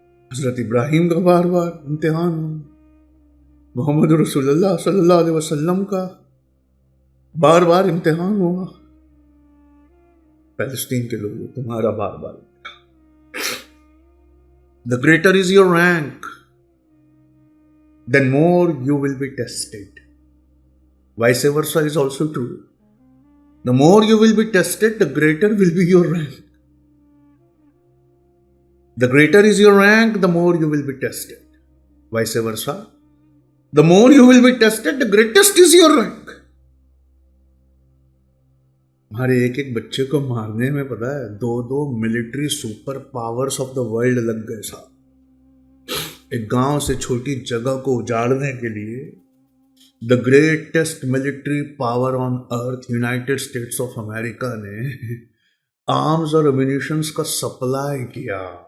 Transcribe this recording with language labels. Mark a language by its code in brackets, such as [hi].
[hi] हजरत इब्राहिम का बार बार इम्तिहान, मोहम्मद रसूलुल्लाह सल्लल्लाहु अलैहि वसल्लम का बार बार इम्तिहान हुआ, फिलिस्तीन के लोगों तुम्हारा बार बार। [en] The greater is your rank, then more you will be tested. Vice versa is also true. The more you will be tested, the greater will be your rank. The greater is your rank, the more you will be tested. Vice versa. The more you will be tested, the greatest is your rank. [hi] हमारे एक एक बच्चे को मारने में पता है 2 [en] military super powers of the world [hi] लग गए साहब। एक गांव से छोटी जगह को उजाड़ने के लिए [en] the greatest military power on earth, [hi] United states of America ने आर्म्स और एम्यूनिशंस का सप्लाई किया।